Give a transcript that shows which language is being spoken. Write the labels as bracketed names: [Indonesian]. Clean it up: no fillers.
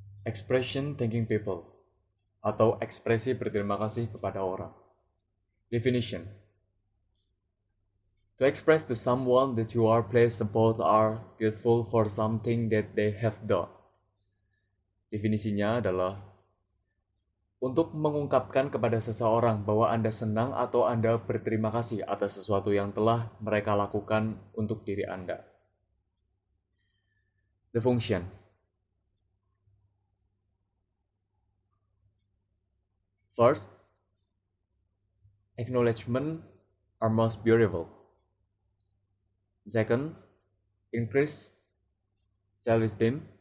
[English] Expression thanking people [Indonesian] atau ekspresi berterima kasih kepada orang. [English] Definition: to express to someone that you are pleased about or grateful for something that they have done. [Indonesian] Definisinya adalah untuk mengungkapkan kepada seseorang bahwa Anda senang atau Anda berterima kasih atas sesuatu yang telah mereka lakukan untuk diri Anda. [English] The function: first, acknowledgement are most beautiful. Second, increase self-esteem.